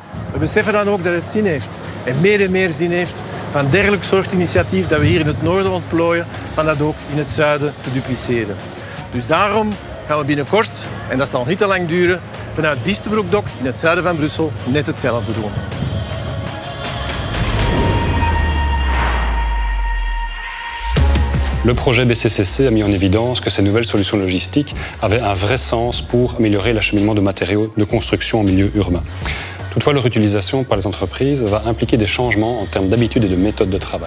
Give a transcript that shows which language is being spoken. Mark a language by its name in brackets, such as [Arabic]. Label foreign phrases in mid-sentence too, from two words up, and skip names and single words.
[Dutch] We beseffen dan ook dat het zin heeft en meer zin heeft van dergelijk soort initiatief dat we hier in het noorden ontplooien, van dat ook in het zuiden te dupliceren. Dus daarom gaan we binnenkort, en dat zal niet te lang duren, vanuit Biestebroekdok in het zuiden van Brussel net hetzelfde doen. [French] Le projet BCCC a mis en évidence que ces nouvelles solutions logistiques avaient un vrai sens pour améliorer l'acheminement de matériaux de construction en milieu urbain. Toutefois, leur utilisation par les entreprises va impliquer des changements en termes d'habitude et de méthode de travail.